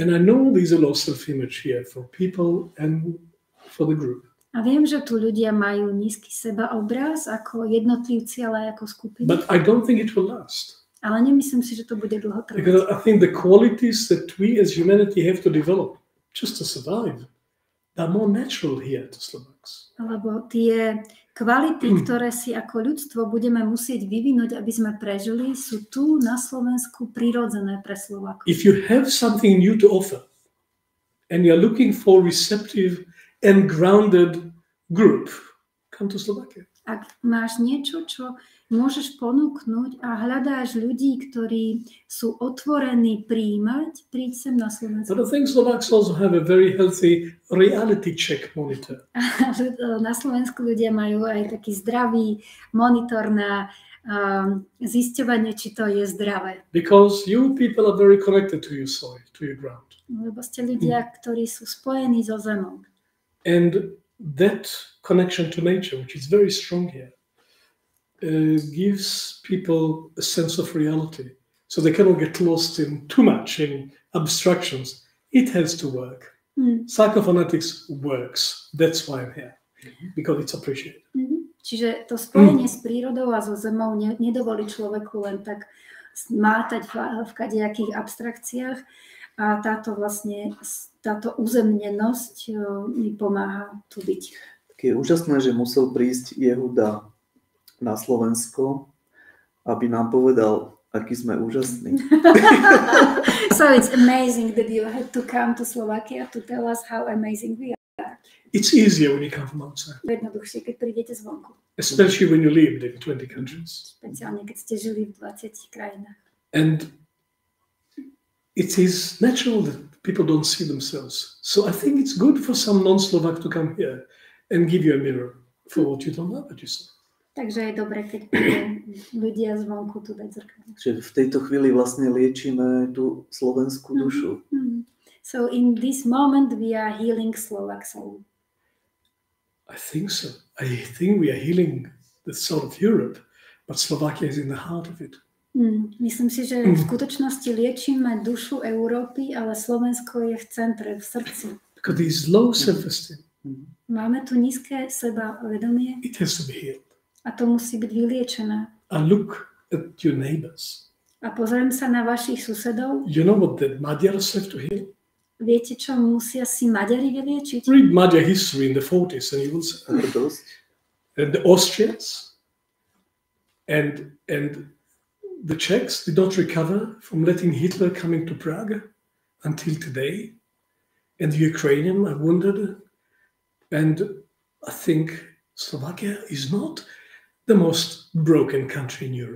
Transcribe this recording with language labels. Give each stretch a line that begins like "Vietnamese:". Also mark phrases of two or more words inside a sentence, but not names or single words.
English: And I know there's a low self-image here for people and for the group.
Slovak: A viem, že tu ľudia majú nízky sebaobraz ako jednotlivci, ale aj ako skupiny.
English: But I don't think it will last.
Slovak: Ale nemyslím si, že to bude dlho trvať.
English: Because I think the qualities that we as humanity have to develop just to survive, they're more natural here to Slovaks.
Slovak: Lebo tie kvality, ktoré si ako ľudstvo budeme musieť vyvinúť, aby sme prežili, sú tu na Slovensku prirodzené pre Slovákov.
English: If you have something new to offer and you're looking for receptive and grounded group, come to Slovakia.
Slovak: Ak máš niečo, čo môžeš ponúknuť a hľadáš ľudí, ktorí sú otvorení prijímať, príď sem na Slovensku.
English: But I think Slovaks also have a very healthy reality check monitor.
Slovak: Na Slovensku ľudia majú aj taký zdravý monitor na zisťovanie, či to je zdravé.
English: Because you people are very connected to your soil, to your ground.
Slovak: Lebo ste ľudia, ktorí sú spojení so zemou.
English: And that connection to nature, which is very strong here, gives people a sense of reality. So they cannot get lost in too much in abstractions. It has to work. Psychophonetics works. That's why I'm here, because it's appreciated.
Slovak: Čiže to spojenie s prírodou a so zemou nedovolí človeku len tak mátať v kadejakých abstrakciách a táto uzemnenosť mi pomáha tu byť. Tak je úžasné, že musel prísť Jehuda na Slovensko aby nám povedal, aký sme úžasní.
English: So it's amazing that you had to come to Slovakia to tell us how amazing we are. It's easier when you come from outside,
Slovak: Jednoduchšie, keď prídete zvonku.
English: especially when you lived in 20 countries.
Slovak: Špeciálne, keď ste žili v 20 krajinách.
English: And it is natural that people don't see themselves. So I think it's good for some non-Slovak to come here and give you a mirror for what you don't know about yourself.
Slovak: Takže je dobre, keď prídu ľudia zvonku tu dať zrkadlo. Čiže v tejto chvíli vlastne liečíme tú slovenskú dušu.
English: So in this moment we are healing Slovak soul. I think so. I think we are healing the soul of Europe, but Slovakia is in the heart of it.
Slovak: Myslím si, že v skutočnosti liečíme dušu Európy, ale Slovensko je v centre, v srdci.
English: Because there is low self-esteem.
Slovak: Máme tu nízke sebavedomie
English: It has to be healed.
Slovak: a to musí byť vyliečené.
English: And look at your neighbors.
Slovak: A pozriem sa na vašich susedov.
English: You know what the Magyars have to heal?
Slovak: Viete, čo musia si Maďari vyliečiť?
English: Read Magyar history in the 40s and you will see.
Slovak: Hrdosť.
English: And the Austrians and the Czechs did not recover from letting Hitler come into Prague until today. And the Ukrainian are wounded. And I think Slovakia is not the most broken country in Europe.